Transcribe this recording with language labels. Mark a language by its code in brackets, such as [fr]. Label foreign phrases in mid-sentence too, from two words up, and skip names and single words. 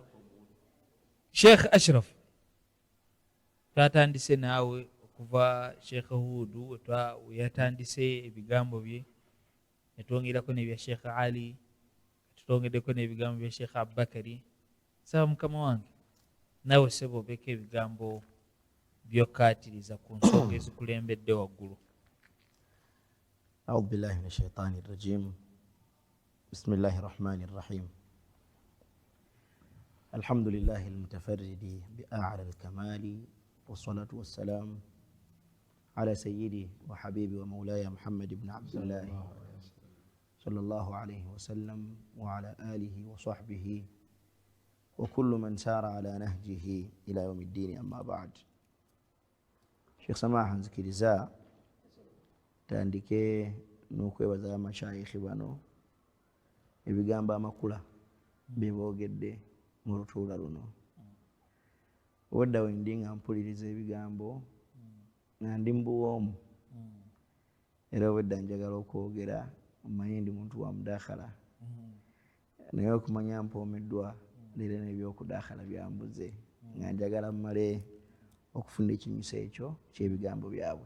[lg] Sheikh Ashraf twatandise naawe okuva Sheikh Hudu yatandise ebigambo bye netwongerako nebya Sheikh Ali tutwongeddeko n'ebigambo bya Sheikh Abubakari. Saba mukama wange naawe sebo obeka ebigambo byokkaatiriza ku nsonga ezikulembedde waggulu. [ar] أعوذ بالله من الشيطان الرجيم. بسم الله الرحمن الرحيم. الحمد لله المتفرد بأعلى الكمال، والصلاة والسلام على سيدي وحبيبي ومولاي محمد بن عبد الله صلى الله عليه وسلم وعلى آله وصحبه وكل من سار على نهجه إلى يوم الدين. أما بعد. شيخ سماحة [lg] nzikiriza tandike n'okwebaza amashayikhi bano ebigambo amakula beboogedde mu lutuula luno. Wadda wendi nga mpuliriza ebigambo nga ndi mbuwoomu era obwedda njagala okwogera omanyi ndi muntu wa mudakhala naye okumanya mpoomeddwa leero n'ebyokudakhala byambuze nga njagala mmale okufunda ekinyusa ekyo ky'ebigambo byabwe.